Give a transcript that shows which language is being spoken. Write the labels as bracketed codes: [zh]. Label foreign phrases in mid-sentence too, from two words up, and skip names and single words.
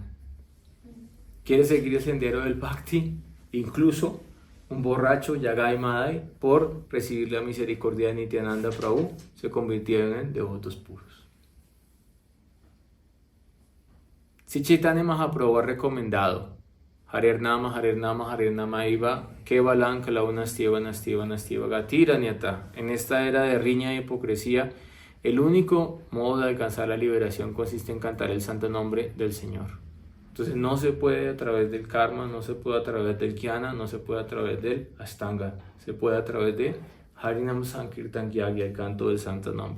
[es] ¿Quiere seguir el sendero del Bhakti? Incluso un borracho, Yagai Madai, por recibir la misericordia de Nityananda Prabhu, se convirtieron en devotos puros. Si Chaitanya Mahaprabhu ha recomendado [sa] Harer Nama, Harer Nama, Harer Nama Iva, Kevalan, Kalaunastiva, Nastiva, Nastiva, Gatiranyata. [es] En esta era de riña y hipocresía, el único modo de alcanzar la liberación consiste en cantar el santo nombre del Señor. Entonces no se puede a través del karma, no se puede a través del jnana, no se puede a través del ashtanga, se puede a través de [sa] Harinam Sankirtan Yagya, [es] el canto del santo nombre.